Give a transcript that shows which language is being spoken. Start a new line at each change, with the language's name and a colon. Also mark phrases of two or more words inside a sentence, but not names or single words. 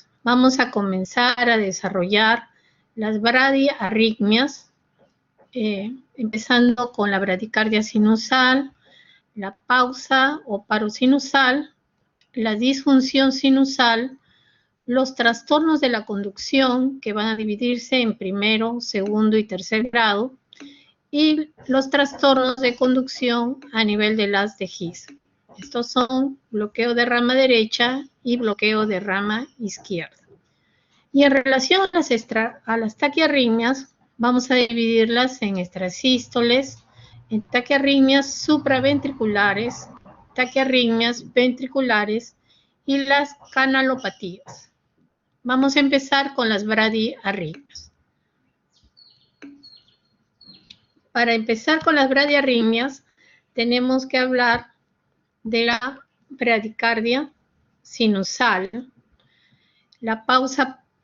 Spanish: Vamos a comenzar a desarrollar las bradiarritmias, empezando con la bradicardia sinusal, la pausa o paro sinusal, la disfunción sinusal, los trastornos de la conducción, que van a dividirse en primero, segundo y tercer grado, y los trastornos de conducción a nivel del haz de His. Estos son bloqueo de rama derecha y bloqueo de rama izquierda. Y en relación a las taquiarritmias, vamos a dividirlas en extrasístoles, en taquiarritmias supraventriculares, taquiarritmias ventriculares y las canalopatías. Vamos a empezar con las bradiarritmias. Para empezar con las bradiarritmias, tenemos que hablar de la bradicardia sinusal, la pausa